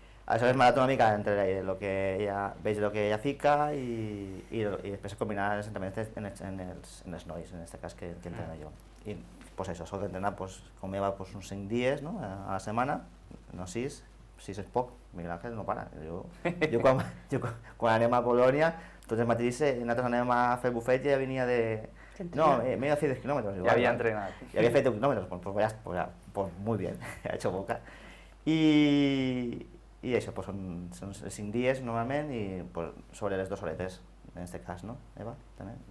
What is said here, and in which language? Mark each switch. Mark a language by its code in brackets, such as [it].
[ca] Aleshores m'adapto una mica entre el que ella veig, el que ella fica i després combinar els entrenaments en els nois, en aquest cas que entreno jo. I pues això, soc d'entrenar com ella uns 5 dies a la setmana, no 6 és poc, Miguel Ángel no para. Jo quan anem a Polònia, tots els matins nosaltres anem a fer bufet i ja venia de... [es] No, me iba a hacer 10 kilómetros. Ya había entrenado. Ya había feito kilómetros, pues muy bien, ha hecho boca. [ca] I això, són 5 dies normalment i sobre les 2 horetes, en aquest cas, no, Eva? També.